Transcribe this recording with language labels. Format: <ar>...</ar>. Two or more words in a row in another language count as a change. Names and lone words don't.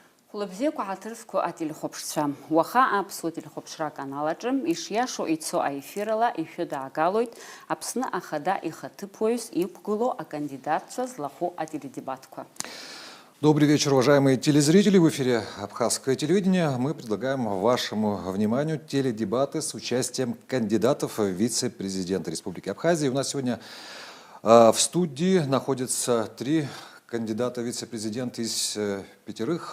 <ab>Хлопзеку атырску ателехопшцам. Уаха апсу телехопшра каналаджым, ишьяшо ицо аэфирала ишьода агалойт, апсна ахада ихатыпоюс ипгуло а кандидатца злаху ателедебатква.</ab> <ru>Добрый вечер, уважаемые телезрители. В эфире Абхазское телевидение. Мы предлагаем вашему вниманию теледебаты с участием кандидатов в вице-президента Республики Абхазия. У нас сегодня в студии находятся 3 кандидата в вице-президента из 5.</ru>